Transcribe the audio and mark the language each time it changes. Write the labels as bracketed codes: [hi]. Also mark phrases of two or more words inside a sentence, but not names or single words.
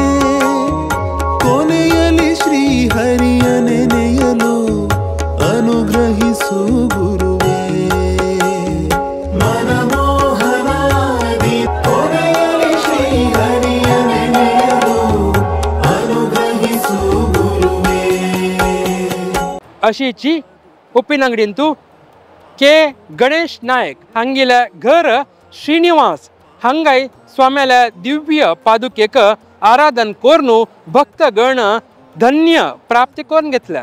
[kn] ಕೊನೆಯಲಿ ಶ್ರೀ ಹರಿಯ ನೆನೆಯಲೊ ಅನುಗ್ರಹಿಸು ಗುರುವೇ ಮನಮೋಹನ ದಿನ ಕೊನೆಯಲಿ ಶ್ರೀ ಹರಿಯ ನೆನೆಯಲೊ ಅನುಗ್ರಹಿಸು ಗುರುವೇ [kok] अशीची उप्पिनंगडींतू के गणेश नायक हांगेले घर श्रीनिवास हांगाय स्वाम्याले दिव्य पादुकेक आराधन कोरनु भक्तगण धन्य प्राप्ती करून घेतल्या